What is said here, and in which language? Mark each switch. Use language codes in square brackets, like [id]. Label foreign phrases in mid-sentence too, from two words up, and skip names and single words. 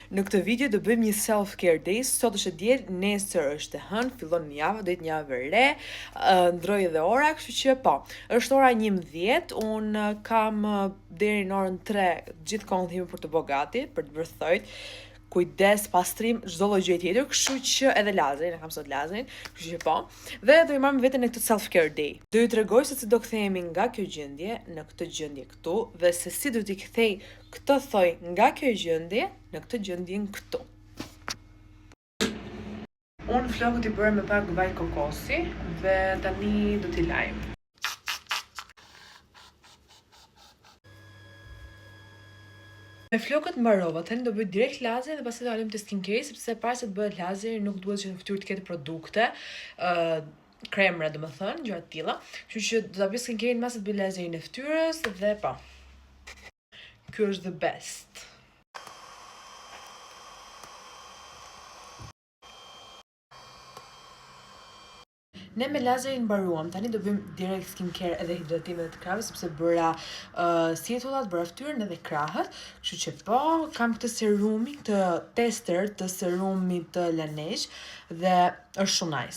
[sq] Në këtë video do bëjmë një [en] self-care day. [sq] Sot është e diel, nesër është e hënë, fillon një javë, do jetë një javë e re, ndroi edhe ora, kështu që po. Është ora 11, un kam deri në orën 3 gjithkohon thime për të bë gati, për të bërë thojt, kujdes, pastrim, çdo lloj gjëje tjetër, kështu që edhe Lazrin, e kam sot Lazrin, kështu që po. Dhe do i marr me veten në këtë [en] self-care day. [sq] Do ju tregoj se si do kthehemi nga kjo gjendje në këtë gjendje këtu dhe se si do t'i kthej këtë thoj nga kjo gjendje në këtë gjendje këtu. Unë flokët i bërë me pak vaj kokosi dhe tani do t'i lajm. Me flokët mbarova, tani do bëj direkt lazer dhe pastaj do dalim te skincare sepse para se të bëhet lazer nuk duhet që në fytyrë të ketë produkte, kremra domethënë, gjëra të tilla. Kështu që do ta bëj skincare mbas të bëj lazerin e fytyrës dhe po. Ky është [en] the best. [sq] Ne me lazerin mbaruam, tani do bëjmë direkt skincare edhe hidratime të krahëve sepse bëra sjetullat, bëra fytyrën edhe krahët. Kështu që po, kam këtë serumin, këtë tester të serumit të Laneige dhe është shumë nice.